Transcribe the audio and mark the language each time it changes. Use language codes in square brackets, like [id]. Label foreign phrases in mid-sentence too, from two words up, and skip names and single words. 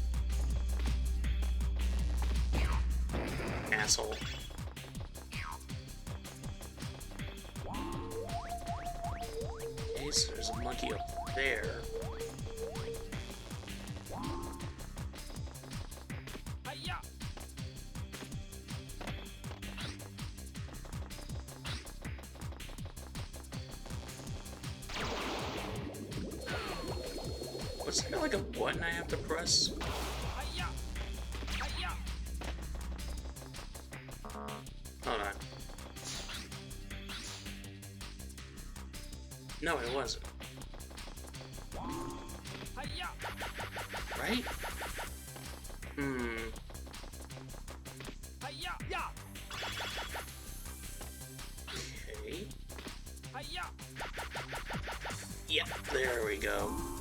[en] Asshole. Okay, so there's a monkey up there. Hi-ya! What's there like a button I have to press? Hi-ya! Hi-ya! Hold on. No, it wasn't. Hi-ya! Right? Hi-ya! Ya! Okay. Hi-ya! Yeah, there we go.